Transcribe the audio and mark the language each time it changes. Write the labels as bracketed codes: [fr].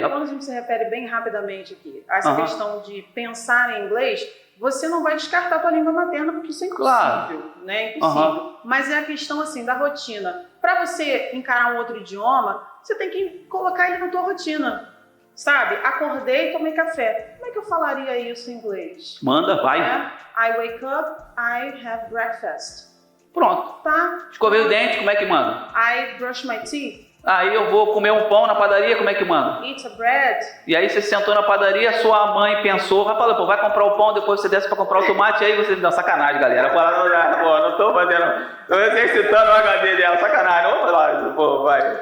[pt] Quando a gente se refere bem rapidamente aqui a essa questão de pensar em inglês, você não vai descartar a tua língua materna, porque isso é impossível, né? É impossível. Mas é a questão assim da rotina. Para você encarar um outro idioma, você tem que colocar ele na tua rotina, sabe? Acordei e tomei café. Como é que eu falaria isso em inglês? Manda, vai. [en] I wake up, I have breakfast. [pt] Pronto. Tá? Escovei o dente, como é que manda? [en] I brush my teeth. [pt] Aí eu vou comer um pão na padaria, como é que manda? [en] Eat a bread. [pt] E aí você sentou na padaria, sua mãe pensou, vai comprar o pão, depois você desce para comprar o tomate, aí você dá sacanagem, galera. Não tô fazendo, tô exercitando o HD dela, sacanagem, vamos lá, vai.